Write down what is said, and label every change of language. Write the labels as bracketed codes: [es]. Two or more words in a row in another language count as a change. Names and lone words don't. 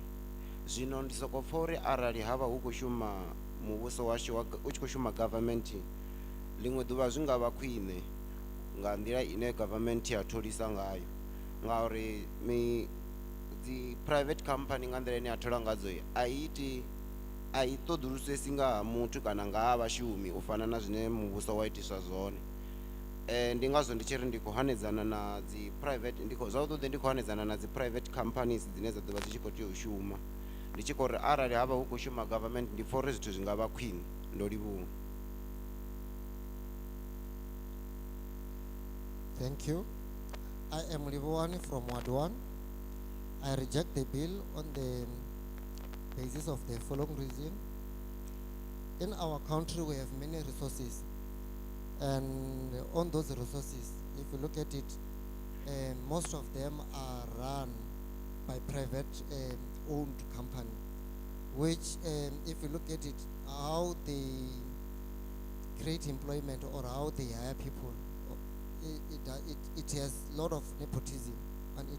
[ve] Zwino ndi soko pfha uri arali havha hu khou shuma muvhuso washu u tshi khou shuma government, ḽiṅwe ḓuvha zwi nga vha khwine nga nḓila ine government ya tholisa ngayo, ngauri dzi [en] private company [ve] nga nḓila ine ya thola ngadzo a i ṱoḓulusesi nga ha muthu kana nga ha vhashumi u fana na zwine muvhuso wa itiswa zwone. Ndi ngazwo ndi tshi ri ndi khou hanedzana na dzi private, zwavhuḓi ndi khou hanedzana na dzi [en] private companies [ve] dzine dza ḓovha dzi tshi khou tea u shuma. Ndi tshi khou ri arali havha hu khou shuma government, ndi pfha uri zwithu zwi nga vha khwine. Ndo livhuwa. [en] Thank you. I am Livuwani from Ward 1. I reject the bill on the basis of the following reason. In our country, we have many resources, and on those resources, if you look at it, most of them are run by private owned company, which if you look at it, how they create employment or how they hire people, it has a lot of nepotism on it.